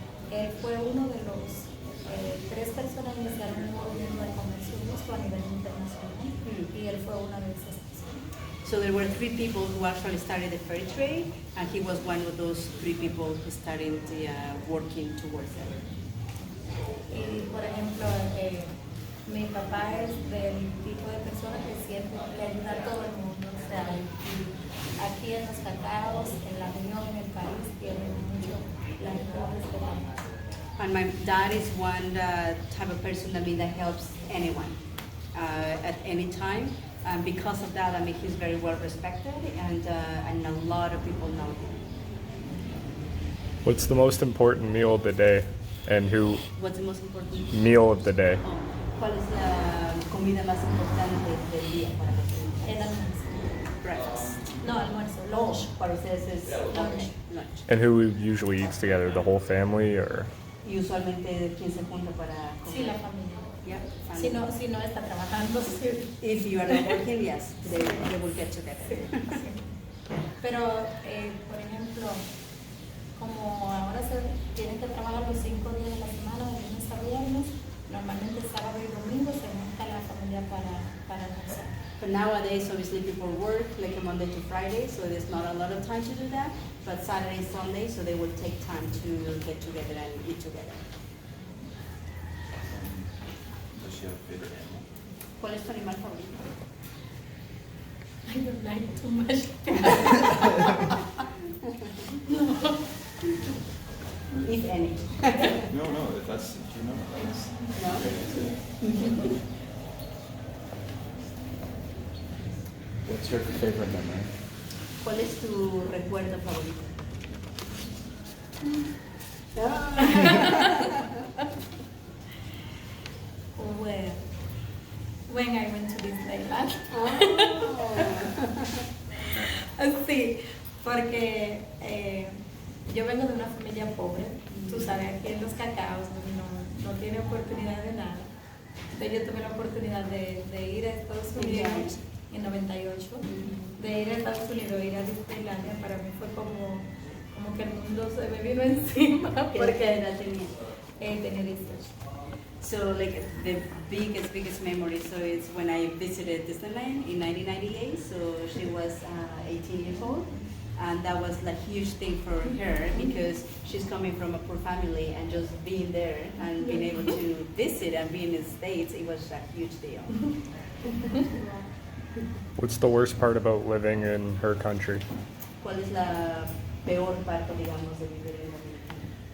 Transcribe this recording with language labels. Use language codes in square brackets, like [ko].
[es] Él fue uno de los 3 personas que iniciaron el movimiento de comercio justo a nivel internacional y él fue una de esas personas. [en] So there were 3 people who actually started the fair trade, and he was one of those 3 people who started working towards it. [es] Y por ejemplo, mi papá es del tipo de persona que siempre le ayuda a todo el mundo. O sea, aquí en Los Cacaos, en la región, en el país, tiene mucho la gente lo respeta mucho. [en] And my dad is one type of person that helps anyone at any time. And because of that, he's very well respected, and a lot of people know him. What's the most important meal of the day, and who? What's the most important? Meal of the day. [es] Oh, ¿cuál es la comida más importante del día para ustedes? El almuerzo. [en] Breakfast. [es] No, almuerzo, [en] lunch. [es] Para ustedes es [en] Lunch. lunch. And who usually eats together? The whole family, or? [es] Y usualmente, ¿quién se junta para comer? Sí, la familia. [en] Yeah, [es] Si [en] family. [es] no está trabajando, sí. [en] If you are not working, yes, they will get together. [es] Pero, por ejemplo, como ahora se tienen que trabajar los 5 días de la semana, de lunes a viernes, normalmente sábado y domingo se junta la familia para almorzar. [en] But nowadays, obviously, people work like a Monday to Friday, so there's not a lot of time to do that. But Saturday and Sunday, so they will take time to get together and eat together. Does she have a favorite animal? [es] ¿Cuál es tu animal favorito? [en] I don't like too much. If any. No, if that's, you know, that's No? great answer. What's your favorite memory? [es] ¿Cuál es tu recuerdo favorito? [en] Well, when I went to Disneyland. [es] Sí, porque yo vengo de una familia pobre, tú sabes, aquí en Los Cacaos no tiene oportunidad de nada. Entonces yo tuve la oportunidad de ir a Estados Unidos en 98, de ir a Estados Unidos, ir a Disneylandia, para mí fue como que el mundo se me vino encima, porque edad tenía? Tenía 18. [en] So like the biggest memory, so it's when I visited Disneyland in 1998, so she was 18 years old, and that was a huge thing for her because she's coming from a poor family, and just being there and being able to visit and be in the States, it was a huge deal. What's the worst part about living in her country? [es] ¿Cuál es la peor parte, digamos, de vivir en Dominicana?